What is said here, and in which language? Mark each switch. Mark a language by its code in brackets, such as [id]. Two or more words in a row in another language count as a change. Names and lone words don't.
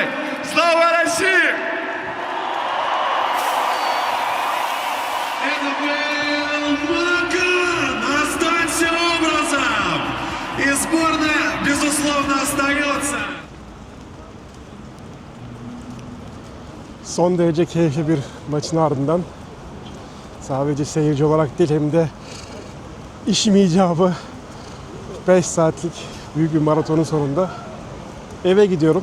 [ru] Слава России! Это был Макан! Останься образом! И сборная, безусловно, остается! [tr] Son derece keyifli bir maçın ardından sadece seyirci olarak değil hem de işim icabı 5 saatlik büyük bir maratonun sonunda eve gidiyorum.